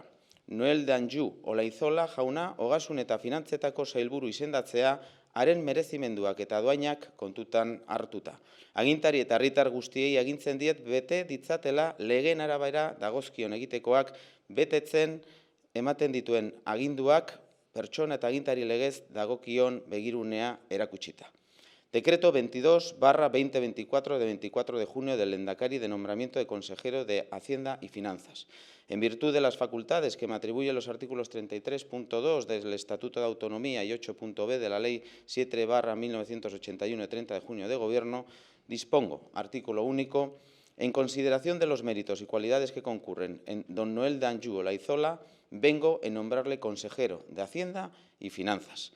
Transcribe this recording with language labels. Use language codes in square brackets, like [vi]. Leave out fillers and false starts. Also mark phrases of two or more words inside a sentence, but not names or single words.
[eu] Noel Danju Olaizola jauna ogasun eta finantzetako sailburu izendatzea haren merezimenduak eta doainak kontutan hartuta. Agintari eta herritar guztiei agintzen diet bete ditzatela legeen arabera dagozkion egitekoak betetzen ematen dituen aginduak pertsona eta agintari legez dagokion begirunea erakutsita. [es] Decreto 22/2024 de 24 de junio del Lehendakari de nombramiento de consejero de Hacienda y Finanzas. En virtud de las facultades que me atribuyen los artículos 33.2 del Estatuto de Autonomía y 8.b de la Ley 7/1981 de 30 de junio de Gobierno, dispongo, artículo único, en consideración de los méritos y cualidades que concurren en don Noel Danju Olaizola, vengo en nombrarle consejero de Hacienda y Finanzas.